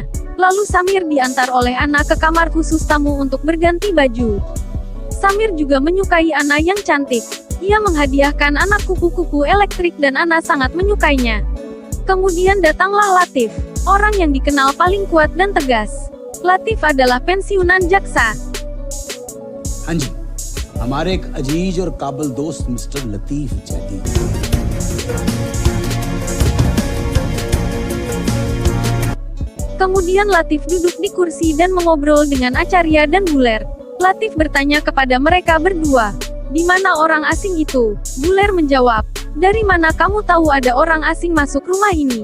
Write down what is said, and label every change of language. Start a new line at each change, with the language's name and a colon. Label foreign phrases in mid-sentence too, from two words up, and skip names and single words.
Indonesian: Lalu Samir diantar oleh Ana ke kamar khusus tamu untuk berganti baju. Samir juga menyukai Ana yang cantik. Ia menghadiahkan Ana kupu-kupu elektrik dan Ana sangat menyukainya. Kemudian datanglah Latif, orang yang dikenal paling kuat dan tegas. Latif adalah pensiunan jaksa.
Hindi: हाँ जी, हमारे एक अजीज और काबिल दोस्त मिस्टर लतीफ जैदी।
Indonesian: Kemudian Latif duduk di kursi dan mengobrol dengan Acarya dan Buler. Latif bertanya kepada mereka berdua, "Di mana orang asing itu?" Buler menjawab, "Dari mana kamu tahu ada orang asing masuk rumah ini?"